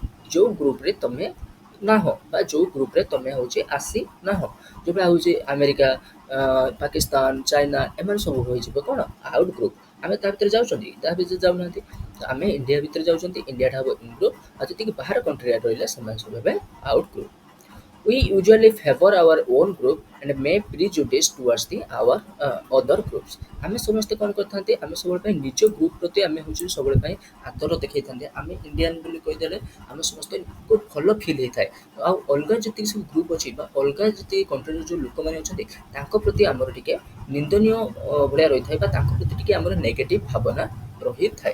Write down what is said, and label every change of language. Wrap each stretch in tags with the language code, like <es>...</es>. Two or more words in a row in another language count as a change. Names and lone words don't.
<or>ଯେଉଁ ଗ୍ରୁପ୍ରେ ତୁମେ ନାହଁ ବା ଯେଉଁ ଗ୍ରୁପ୍ରେ ତୁମେ ହେଉଛି ଆସି ନାହଁ, ଯେଉଁଟା ହେଉଛି ଆମେରିକା, ପାକିସ୍ତାନ, ଚାଇନା, ଏମାନେ ସବୁ ହୋଇଯିବ କ'ଣ</or> <en>out group.</en> <or>ଆମେ ତା ଭିତରେ ଯାଉଛନ୍ତି, ତା ଭିତରେ ଯାଉନାହାନ୍ତି। ତ ଆମେ ଇଣ୍ଡିଆ ଭିତରେ ଯାଉଛନ୍ତି, ଇଣ୍ଡିଆଟା ହେବ</or> <en>in group,</en> <or>ଆଉ ଯେତିକି ବାହାର କଣ୍ଟ୍ରି ରହିଲେ ସେମାନେ ସବୁ ହେବେ</or> <en>out group. We usually favor our own group and may prejudice towards the our other groups।</en> <or>ଆମେ ସମସ୍ତେ କ'ଣ କରିଥାନ୍ତି, ଆମେ ସବୁବେଳେ ପାଇଁ ନିଜ ଗ୍ରୁପ୍ ପ୍ରତି ଆମେ ହେଉଛି ସବୁବେଳେ ପାଇଁ ଆଦର ଦେଖାଇଥାନ୍ତି। ଆମେ ଇଣ୍ଡିଆନ୍ ବୋଲି କହିଦେଲେ ଆମେ ସମସ୍ତେ ଭଲ ଫିଲ୍ ହେଇଥାଏ। ଆଉ ଅଲଗା ଯେତିକି ସବୁ ଗ୍ରୁପ୍ ଅଛି ବା ଅଲଗା ଯେତିକି କଣ୍ଟ୍ରିର ଯେଉଁ ଲୋକମାନେ ଅଛନ୍ତି ତାଙ୍କ ପ୍ରତି ଆମର ଟିକେ ନିନ୍ଦନୀୟ ଭଳିଆ ରହିଥାଏ ବା ତାଙ୍କ ପ୍ରତି ଟିକେ ଆମର ନେଗେଟିଭ୍ ଭାବନା ରହିଥାଏ।</or>